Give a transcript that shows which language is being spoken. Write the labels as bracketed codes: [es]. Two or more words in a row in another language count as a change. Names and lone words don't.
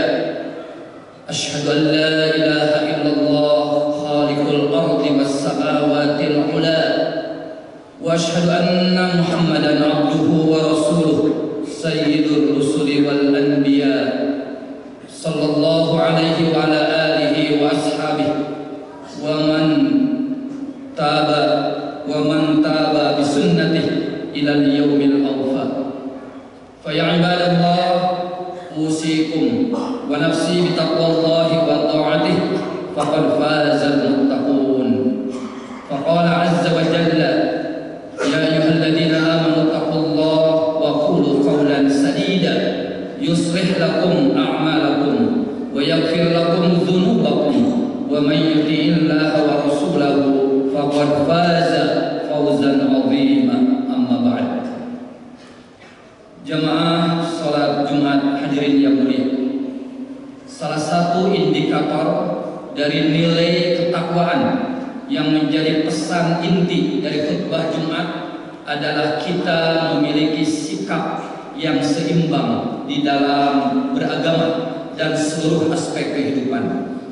[ar] أشهد أن لا إله إلا الله خالق الأرض والسماوات العلى وأشهد أن محمدا عبده ورسوله سيد الرسل والأنبياء صلى الله عليه وعلى آله وأصحابه ومن تبع بسنته إلى اليوم الأوفى. فيا عباد الله أوصيكم ونفسي بتقوى الله وطاعته فقد فاز المتقون. فقال عز وجل يا أيها الذين آمنوا اتقوا الله وقولوا قولا سديدا يصلح لكم أعمالكم ويغفر لكم ذنوبكم ومن يطع الله ورسوله فقد فاز فوزا عظيما. أما بعد. [id] Jamaah salat Jumat hadirin yang mulia, salah satu indikator dari nilai ketakwaan yang menjadi pesan inti dari khutbah Jumat adalah kita memiliki sikap yang seimbang di dalam beragama dan seluruh aspek kehidupan.